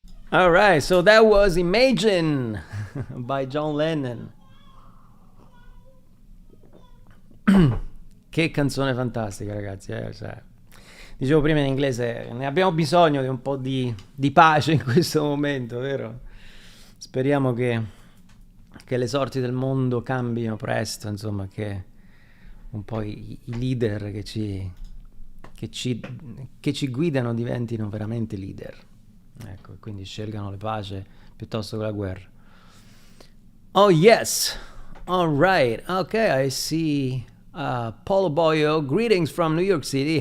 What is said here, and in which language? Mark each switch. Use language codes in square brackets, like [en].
[en] All right, so that was Imagine by John Lennon. [it] Che canzone fantastica, ragazzi. Cioè, dicevo prima in inglese, ne abbiamo bisogno di un po' di pace in questo momento, vero? Speriamo che le sorti del mondo cambino presto, insomma, che un po' i leader che ci guidano diventino veramente leader. Ecco, quindi scelgano la pace piuttosto che la guerra. [en] Oh yes, all right, okay, I see Paulo Boyo, greetings from New York City.